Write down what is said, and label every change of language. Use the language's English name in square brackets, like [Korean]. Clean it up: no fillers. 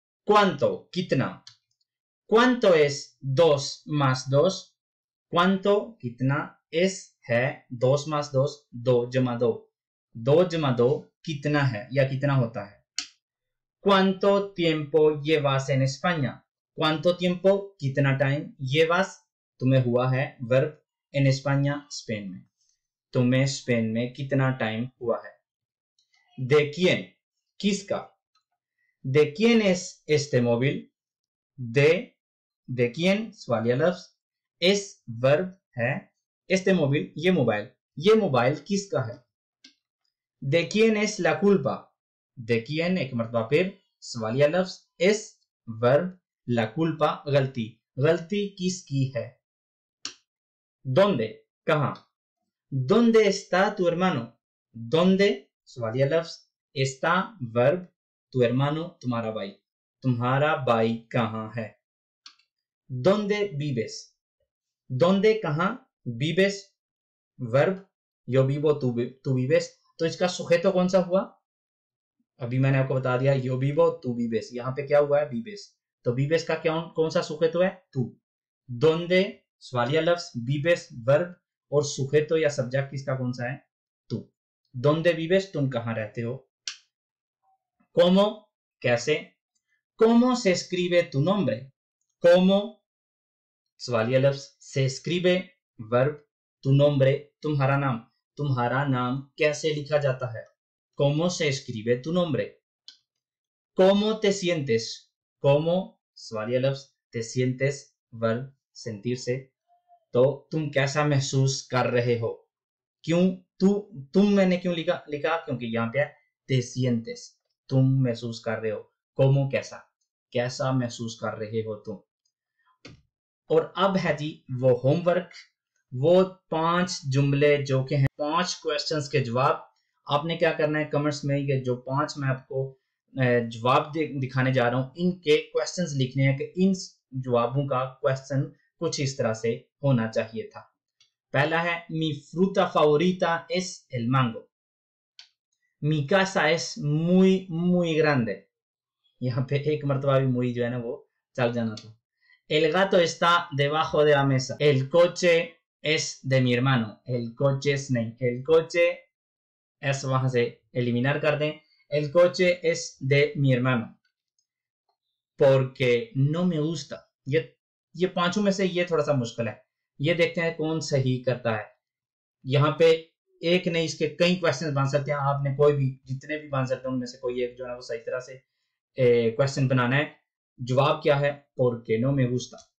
[Hindi] cuánto कितना, [Spanish] cuánto es 2 más 2, [Hindi] cuánto कितना, es है 2 más 2, 2 जमा 2, 2 जमा 2 कितना है या कितना होता है। [Spanish] cuánto tiempo llevas en España, [Hindi] cuánto tiempo कितना टाइम, llevas तुम्हें हुआ है वर्ब, en España स्पेन में, तुम्हें स्पेन में कितना टाइम हुआ है। de quién किसका, [Spanish] de quién es este móvil, [Hindi] de quién सवालिया लफ्ज, es वर्ब है, este móvil ये मोबाइल किसका है। [Spanish] de quién es la culpa, [Hindi] de quién एक मरतबा फिर सवालिया लफ्ज, es वर्ब, la culpa गलती, गलती किसकी है। dónde कहां, [Spanish] dónde está tu hermano, [Hindi] dónde सवालिया लफ्ज, está वर्ब, tu hermano तुम्हारा भाई, तुम्हारा भाई कहां है। dónde vives, dónde कहां, vives verb, yo vivo tú vives, तो इसका सुजेतो कौन सा हुआ, अभी मैंने आपको बता दिया, yo vivo tú vives, यहाँ पे क्या हुआ है, vives, तो vives का कौन सा सुजेतो है, तू। donde सवालिया लफ्ज, vives वर्ब, और सुजेतो या सब्जेक्ट किसका कौन सा है? तू। [Spanish] donde vives, [Hindi] तुम कहाँ रहते हो? cómo, कैसे? [Spanish] cómo se escribe tu nombre? cómo, सवालिया लफ्ज, se escribe [Hindi] verb, tu nombre, तुम्हारा नाम, तुम्हारा नाम कैसे लिखा जाता है? [Spanish] cómo se escribe tu nombre? cómo te sientes? [Hindi] cómo, सवालिया लफ्ज, te sientes वर्ब, sentirse, तो तुम कैसा महसूस कर रहे हो? क्यों तुम मैंने क्यों लिखा क्योंकि यहाँ पे है te sientes, तुम महसूस कर रहे हो। cómo, कैसा महसूस कर रहे हो तुम। और अब है जी वो होमवर्क, वो 5 जुमले जो के हैं 5 क्वेश्चंस के जवाब। आपने क्या करना है, कमेंट्स में ये जो 5 मैं आपको जवाब दिखाने जा रहा हूं, इनके क्वेश्चंस लिखने हैं कि इन जवाबों का क्वेश्चन कुछ इस तरह से होना चाहिए था। [Spanish] पहला है mi fruta favorita es el mango, mi casa es muy grande, [Hindi] यहाँ पे एक मरतबा भी muy जो है ना वो चल जाना था। [Spanish] el gato está debajo de la mesa, el coche es de mi hermano, el coche es नहीं, el coche es वहां से eliminar कर दें, el coche es de mi hermano porque no me gusta। [Hindi] ये पांचों में से ये थोड़ा सा मुश्किल है, ये देखते हैं कौन सही करता है। यहाँ पे एक नहीं, इसके कई क्वेश्चन बन सकते हैं, आपने कोई भी जितने भी बन सकते हैं उनमें से कोई एक जो है वो सही तरह से क्वेश्चन बनाना है। जवाब क्या है? [Spanish] porque no me gusta।